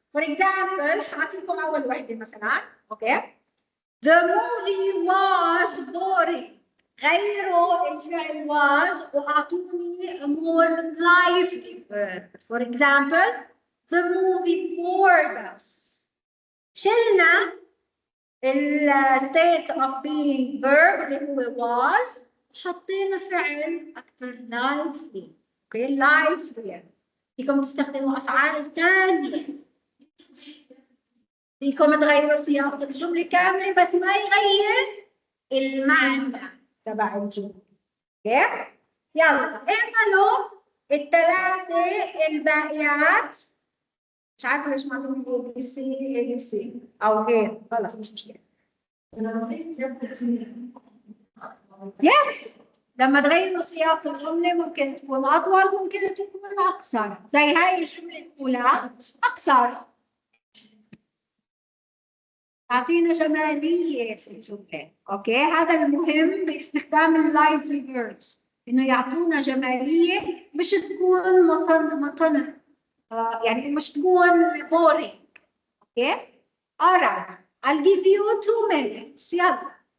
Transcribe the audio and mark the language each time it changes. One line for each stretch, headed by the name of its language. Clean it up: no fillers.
English: For example,
Arabic: هعطيكم أول وحدة مثلا.
English: Okay. The movie was boring.
Arabic: غيروا الفعل was وأعطوني
English: more lively verb. For example, the movie bored us.
Arabic: شلنا
English: state of being verb
Arabic: اللي هو was حطينا فعل أكثر lively. اوكي lively. فيكم تستخدموا أفعال ثانية. فيكم تغيروا سياق الجملة كاملة بس ما يغير المعنى تبع الجملة. اوكي؟ يلا اعملوا الثلاثة الباقيات. مش عارفة ليش ما عطوني اي بي سي او ايه. خلص مش مشكلة. يس. لما تغيروا سياق الجملة ممكن تكون أطول ممكن تكون أقصر. زي هاي الجملة الأولى أقصر. أعطينا جمالية في الجملة. أوكي؟ هذا المهم باستخدام اللايفلي فيربس إنه يعطونا جمالية مش تكون مطن يعني مش تكون boring. أوكي؟ alright.
English: I'll give you 2 minutes.
Arabic: يلا.